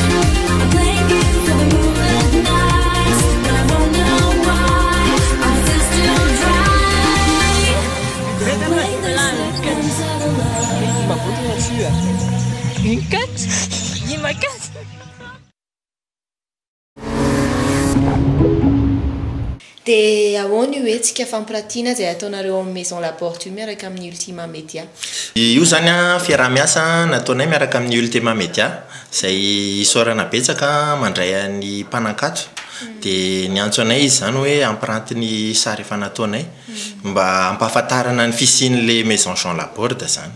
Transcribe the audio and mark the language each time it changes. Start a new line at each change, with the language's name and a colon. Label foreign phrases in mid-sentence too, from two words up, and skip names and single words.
English: I blame you for the moonlit nights when I wonder why I'm still dry. Don't blame the slipping satellite.
French: Une cote. Dis ma cote.
Malagasy: Dia ahoana io hoe fampiratiana izay ataonareo amin'ny
French: maison la porte
Malagasy: miaraka amin'ny Ultima Media? Io zany a fiaraha-miasa nataonay miaraka amin'ny Ultima Media izay isaorana betsaka mandray an'ny mpanankato. Dia ny antso anay izy zany hoe ampirantiny sary efa nataonay mba ampahafantarana ny fisian'le maison Jean Laborde zany.